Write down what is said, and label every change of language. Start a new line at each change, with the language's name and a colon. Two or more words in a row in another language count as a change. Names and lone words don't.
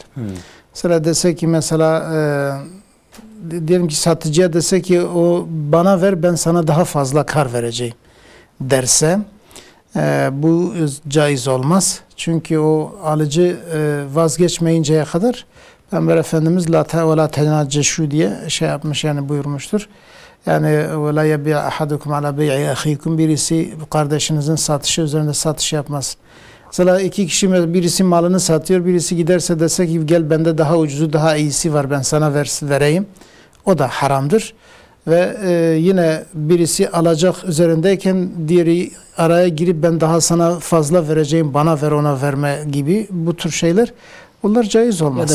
Turkish: Mesela dese ki mesela diyelim ki satıcıya dese ki o bana ver ben sana daha fazla kar vereceğim derse bu caiz olmaz. Çünkü o alıcı vazgeçmeyinceye kadar Peygamber Efendimiz
Arabic: لا تناجشوا
Turkish: diye şey yapmış yani buyurmuştur. Yani
Arabic: وَلَا يَبِعَ أَحَدُكُمْ عَلَى بَيْعِ أَخِيكُمْ
Turkish: birisi kardeşinizin satışı üzerinde satış yapmaz. Mesela 2 kişi birisi malını satıyor, birisi giderse dese ki gel bende daha ucuzu daha iyisi var ben sana vereyim. O da haramdır. Ve yine birisi alacak üzerindeyken diğeri araya girip ben daha sana fazla vereceğim bana ver ona verme gibi bu tür şeyler bunlar caiz olmaz.